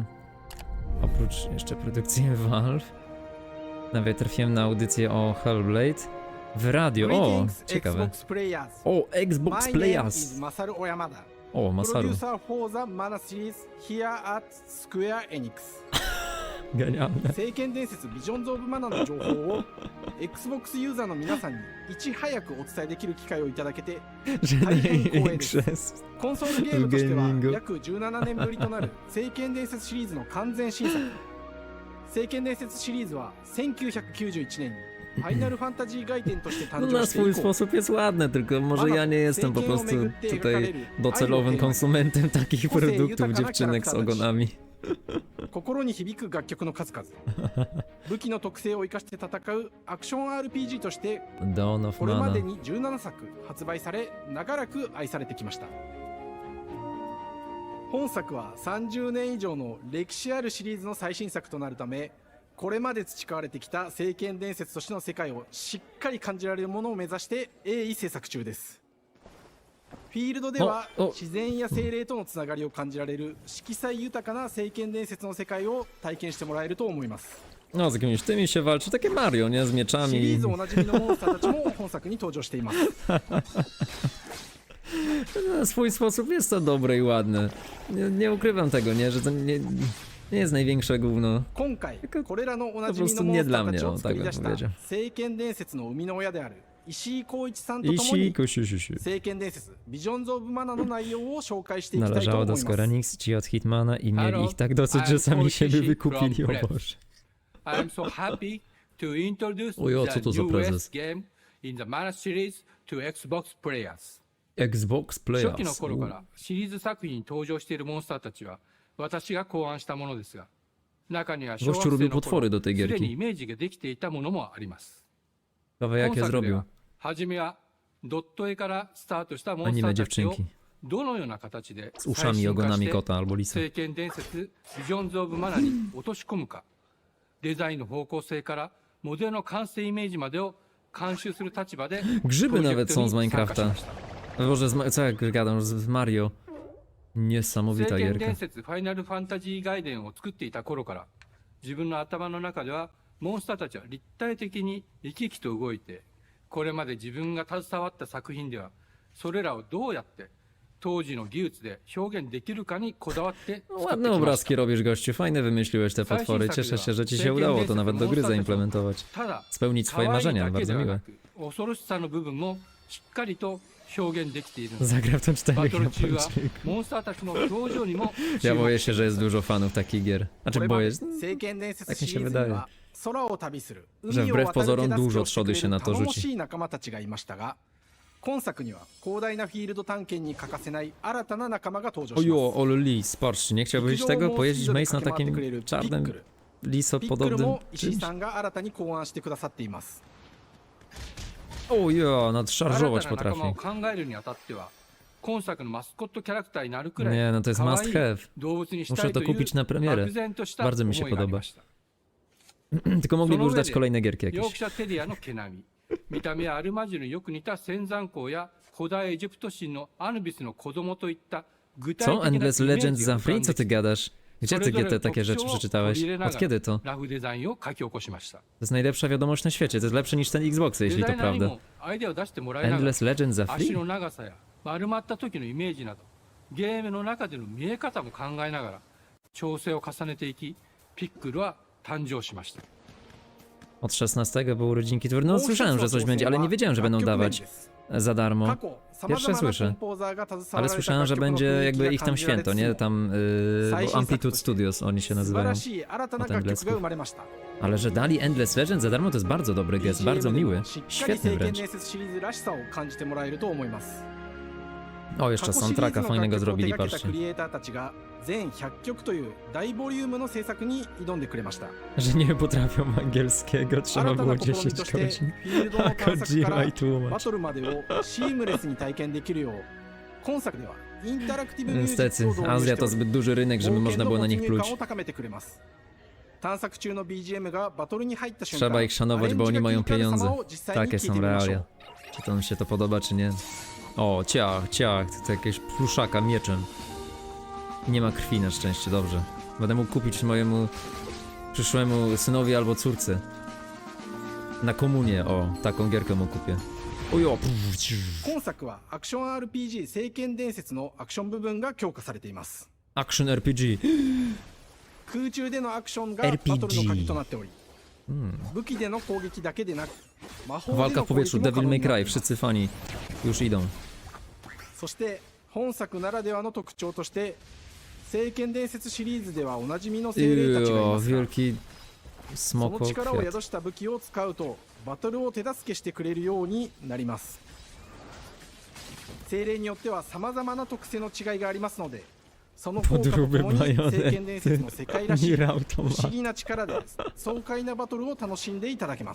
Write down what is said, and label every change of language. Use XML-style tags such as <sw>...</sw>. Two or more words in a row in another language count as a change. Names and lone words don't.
<pl>Oprócz jeszcze produkcji Valve. Nawet trafiłem na audycję o Hellblade. W radio, o, ciekawe. O, Xbox Players. O, Masaru. Genialne.</pl> <ja>聖剣伝説ビジョンズ・オブ・マナの情報を Xbox ユーザーの皆さんにいち早くお伝えできる機会をいただけて大変光栄です。コンソールゲームとしては約17年ぶりとなる聖剣伝説シリーズの完全新作。聖剣伝説シリーズは1991年に Final Fantasy Gaiden</ja> <pl>to się na swój sposób jest ładne, tylko może ja nie jestem po prostu tutaj docelowym konsumentem takich produktów dziewczynek z ogonami.</pl> <ja>心に響く楽曲の数々武器の特性を生かして戦うアクション RPG としてこれまでに17作発売され長らく愛されてきました。本作は30年以上の歴史あるシリーズの最新作となるため、これまで培われてきた聖剣伝説としての世界をしっかり感じられるものを目指して鋭意制作中です。フィールドでは自然や精霊とのつながりを感じられる色彩豊かな聖剣伝説の世界を体験してもらえると思います。</ja> <pl>No, z jakimiś tymi się walczy, takie Mario, nie? Z mieczami. シリーズおなじみのモンスターたちも本作に登場しています。 Na swój sposób jest to dobre i ładne. Nie ukrywam tego, nie? Że to Nie jest największe gówno.</pl> <ja>今回これらのおなじみ</ja> <pl>po</pl> <ja>の</ja> <pl>prostu</pl> <ja>モン</ja> <pl>nie</pl> <ja>スタ</ja> <pl>dla</pl> <ja>ーた</ja> <pl>mnie,</pl> <ja>ちを</ja> <pl>o,</pl> <ja>作</ja> <pl>tak</pl> <ja>り</ja> <pl>bym</pl> <ja>出した</ja> <pl>powiedział.</pl> <ja>聖剣伝説の生みの親である石井浩一さんと共</ja> <pl>Jeśli,</pl> <ja>に</ja> <pl>kusiusiusiu.</pl> <ja>聖剣伝説ビジョンズ・オブ・マナの内容を紹介していきたいと</ja> <pl>Należało</pl> <ja>思い</ja> <pl>do</pl> <ja>ます</ja> <pl>Skoraniks ci od Hitmana i mieli</pl> <en>Hello,</en> <pl>ich tak dosyć, że</pl> <en>I'm</en> <pl>sami siebie</pl> <en>Koichi</en> <pl>wykupili,</pl> <en>from</en> <pl>o</pl> <en>Press.</en> <pl>Boże.</pl> <en>I am so happy to introduce</en> <pl>Ojo, co</pl> <en>the</en> <pl>to za prezes?</pl> <en>newest game in the Mana series to Xbox players. Xbox</en> <ja>初期の</ja> <en>Players.</en> <ja>頃からシリーズ作品に登場しているモンスターたちは私が考案したものですが、中には小学</ja> <pl>Gościu</pl> <ja>生</ja> <pl>robił</pl> <ja>の</ja> <pl>potwory</pl> <ja>頃</ja> <pl>do tej</pl> <ja>すでに</ja> <pl>gierki.</pl> <ja>イメージができていたものもあります。</ja> <pl>Ciekawe</pl> <ja>今</ja> <pl>jakie</pl> <ja>作で</ja> <pl>zrobił.</pl> <ja>は初めはドット絵からスタートしたモンスタ</ja> <pl>Anime</pl> <ja>ーたちを</ja> <pl>dziewczynki.</pl> <ja>どのような形で</ja> <pl>Z uszami i ogonami kota albo lisa.</pl> <ja>聖剣伝説ビジョンズ・オブ・マナに落とし込むかデザインの方向性からモデルの完成イメージまでを監修する立場で</ja> <pl>Grzyby nawet są z</pl> <ja>参加し</ja> <pl>Minecrafta.</pl> <ja>ました。</ja> <pl>Boże, co ja gadam, z Mario.</pl> <ja>聖</ja> <pl>Niesamowita</pl> <ja>剣</ja> <pl>gierka.</pl> <ja>伝説ファイナルファンタジー外伝を作っていた頃から自分の頭の中ではモンスターたちは立体的に生き生きと動いてこれまで自分が携わった作品ではそれらをどうやって当時の技術で表現できるかにこだわって作ってき</ja> <pl>Ładne</pl> <ja>ました。</ja> <pl>obrazki robisz, gościu. Fajne wymyśliłeś te potwory. Cieszę się, że ci się udało to nawet do gry zaimplementować.</pl> <ja>ただ</ja> <pl>Spełnić</pl> <ja>可</ja> <pl>swoje</pl> <ja>愛い</ja> <pl>marzenia.</pl> <ja>だけで</ja> <pl>Bardzo</pl> <ja>は</ja> <pl>miłe.</pl> <ja>なく恐ろしさの部分もしっかりと表現できているので</ja> <pl>Zagra w to 4</pl> <ja>バトル中は</ja> <pl>Japończyków.</pl> <ja>モンスターたちの表情にも</ja> <pl>Ja boję się, że jest dużo fanów takich gier.</pl> <ja>こ</ja> <pl>Znaczy</pl> <ja>れま</ja> <pl>boję</pl> <ja>で</ja> <pl>się.</pl> <ja>聖剣伝説</ja> <pl>Tak mi</pl> <ja>シ</ja> <pl>się</pl> <ja>リーズに</ja> <pl>wydaje.</pl> <ja>は空を旅する</ja> <pl>Że</pl> <ja>海を</ja> <pl>wbrew</pl> <ja>渡る手</ja> <pl>pozorom</pl> <ja>助け</ja> <pl>dużo</pl> <ja>をしてく</ja> <pl>trzody</pl> <ja>れ</ja> <pl>się</pl> <ja>る</ja> <pl>na to</pl> <ja>頼も</ja> <pl>rzuci.</pl> <ja>しい仲間たちがいましたが今作には広大なフィールド探検に欠かせない新たな仲間が登場します</ja> <pl>Ojo, ole lis, patrzcie, nie chciałbyś tego? Pojeździć Mace na takim czarnym</pl> <ja>ピックル</ja> <pl>lisopodobnym</pl> <ja>も石井</ja> <pl>czymś?</pl> <ja>さんが新たに考案してくださっています</ja> <pl>Ojo,</pl> <ja>新</ja> <pl>nadszarżować</pl> <ja>たな仲間を</ja> <pl>potrafi.</pl> <ja>考えるにあたっては今作のマスコットキャラクターになるくらい</ja> <pl>Nie, no to jest</pl> <ja>可</ja> <en>must</en> <ja>愛い</ja> <en>have.</en> <ja>動物にした</ja> <pl>Muszę</pl> <ja>い</ja> <pl>to</pl> <ja>という</ja> <pl>kupić na premierę.</pl> <ja>漠然とした</ja> <pl>Bardzo mi się</pl> <ja>思いがあり</ja> <pl>podoba.</pl> <ja>ました。</ja> <pl>Tylko mogliby już dać</pl> <ja>その上で</ja> <pl>kolejne gierki</pl> <ja>ヨーク</ja> <pl>jakieś.</pl> <ja>シャテリアの毛並み見た目はアルマジルによく似た仙山港や古代エジプト神のアヌビスの子供といった具体</ja> <pl>Co?</pl> <ja>的なイメー</ja> <pl>Endless</pl> <ja>ジ</ja> <pl>Legends</pl> <ja>が</ja> <pl>za</pl> <ja>浮か</ja> <pl>free?</pl> <ja>ん</ja> <pl>Co</pl> <ja>で</ja> <pl>ty</pl> <ja>きて</ja> <pl>gadasz? Gdzie</pl> <ja>そ</ja> <pl>ty</pl> <ja>れぞれの</ja> <pl>te takie</pl> <ja>特</ja> <pl>rzeczy</pl> <ja>徴を</ja> <pl>przeczytałeś?</pl> <ja>取り入れな</ja> <pl>Od</pl> <ja>が</ja> <pl>kiedy</pl> <ja>ら</ja> <pl>to?</pl> <ja>ラフデザインを書き起こしました。</ja> <pl>To jest najlepsza wiadomość na świecie. To jest lepsze niż ten Xbox,</pl> <ja>デ</ja> <pl>jeśli</pl> <ja>ザ</ja> <pl>to</pl> <ja>イナーに</ja> <pl>prawda.</pl> <ja>もアイデアを出してもらいながら</ja> <pl>Endless Legends za</pl> <ja>足</ja> <pl>free?</pl> <ja>の長さや丸まった時のイメージなどゲームの中での見え方も考えながら調整を重ねていきピックルは誕生しました。</ja> <pl>Od 16 były urodzinki twórcy. No słyszałem, że coś będzie, ale nie wiedziałem, że będą dawać za darmo.</pl> <ja>過去様</ja> <pl>Pierwsze</pl> <ja>々なコン</ja> <pl>słyszę.</pl> <ja>ポーザーが携わ</ja> <pl>Ale</pl> <ja>られた</ja> <pl>słyszałem,</pl> <ja>楽</ja> <pl>że</pl> <ja>曲の</ja> <pl>będzie</pl> <ja>雰囲</ja> <pl>jakby</pl> <ja>気</ja> <pl>ich</pl> <ja>が</ja> <pl>tam</pl> <ja>感じられ</ja> <pl>święto,</pl> <ja>つつ</ja> <pl>nie?</pl> <ja>も</ja> <pl>Tam Amplitude Studios oni się</pl> <ja>素晴</ja> <pl>nazywają.</pl> <ja>らしい新たな</ja> <pl>Od</pl> <ja>楽曲が</ja> <pl>Endlessów.</pl> <ja>生まれました</ja> <pl>Ale że dali Endless Legends za darmo, to jest bardzo dobry gest, bardzo</pl> <ja>BGM で</ja> <pl>miły.</pl> <ja>もしっかり</ja> <pl>Świetny</pl> <ja>聖剣</ja> <pl>wręcz.</pl> <ja>伝説シリーズらしさを感じてもらえると思います</ja> <pl>O, jeszcze</pl> <ja>過去シリーズ</ja> <pl>soundtracka</pl> <ja>の</ja> <pl>fajnego</pl> <ja>楽曲を手</ja> <pl>zrobili,</pl> <ja>掛けた</ja> <pl>patrzcie.</pl> <ja>クリエイターたちが全100曲という大ボリュームの制作に挑んでくれました</ja> <pl>Że nie potrafią angielskiego, trzeba</pl> <ja>新た</ja> <pl>było</pl> <ja>な試み</ja> <pl>10</pl> <ja>として</ja> <pl>godzin.</pl> <ja>フィールドの探索か</ja> <pl>Kojima</pl> <ja>ら</ja> <pl>i</pl> <ja>バ</ja> <pl>tłumacz.</pl> <ja>トルまでをシームレスに体験できるよう今作ではインタラクティブミュージッ</ja> <pl>Niestety,</pl> <ja>クを導入</ja> <pl>Azja</pl> <ja>して</ja> <pl>to</pl> <ja>おり</ja> <pl>zbyt duży rynek, żeby</pl> <ja>冒</ja> <pl>można</pl> <ja>険</ja> <pl>było</pl> <ja>の</ja> <pl>na</pl> <ja>没</ja> <pl>nich</pl> <ja>入</ja> <pl>pluć.</pl> <ja>感を高めてくれます探索中の BGM がバトルに入った瞬間</ja> <pl>Trzeba ich szanować, bo oni mają pieniądze. Takie są</pl> <ja>みましょ</ja> <pl>realia.</pl> <ja>う</ja> <pl>Czy to mi się to podoba, czy nie? O, ciach, ciach, to jakiegoś pluszaka mieczem. Nie ma krwi na szczęście, dobrze. Będę mógł kupić mojemu przyszłemu synowi albo córce. Na komunię, o, taką gierkę mu kupię. Ojo,</pl> <ja>今作はアクション RPG 聖剣伝説のアクション部分が強化されています</ja> <en>Action RPG.</en> <ja>空中でのアクションがバトルの鍵となっており武器での攻撃だけでなく魔法で</ja> <pl>Walka</pl> <ja>の</ja> <pl>w</pl> <ja>攻</ja> <pl>powietrzu,</pl> <ja>撃も可</ja> <pl>Devil</pl> <ja>能</ja> <pl>May</pl> <ja>になって</ja> <pl>Cry,</pl> <ja>います</ja> <pl>wszyscy fani już idą.</pl> <ja>そして本作ならではの特徴として聖剣伝説シリーズではおなじみの精霊たちがい</ja> <pl>Jo,</pl> <ja>ますが</ja> <pl>wielki</pl> <ja>その</ja> <pl>smoko</pl> <ja>力を</ja> <pl>kwiat.</pl> <ja>宿した武器を使うとバトルを手助けしてくれるようになります精霊によっては様々な特性の違いがありますのでその効果とともに聖剣伝説の世界らしい不思議な力で爽快なバトルを楽しんでいただけます</ja>